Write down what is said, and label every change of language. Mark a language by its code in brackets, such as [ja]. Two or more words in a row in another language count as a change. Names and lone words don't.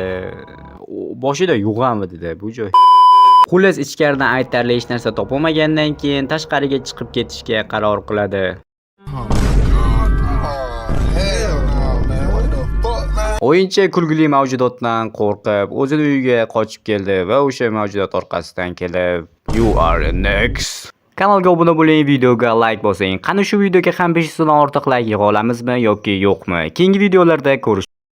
[uz] Boshida yo'qmi dedi bu joy. Xullas ichkaridan aytarli hech narsa topolmagandan keyin tashqariga chiqib ketishga qaror qiladi. O'yinchi kulgili mavjudotdan qo'rqib, o'zini uyiga qochib keldi va o'sha mavjudot orqasidan kelib, [en] "You are next." [uz] Kanalga obuna bo'ling, videoga like bosing. Qani shu videoga ham 500 dan ortiq like yig'a olamizmi yoki yo'qmi? Keyingi videolarda ko'rish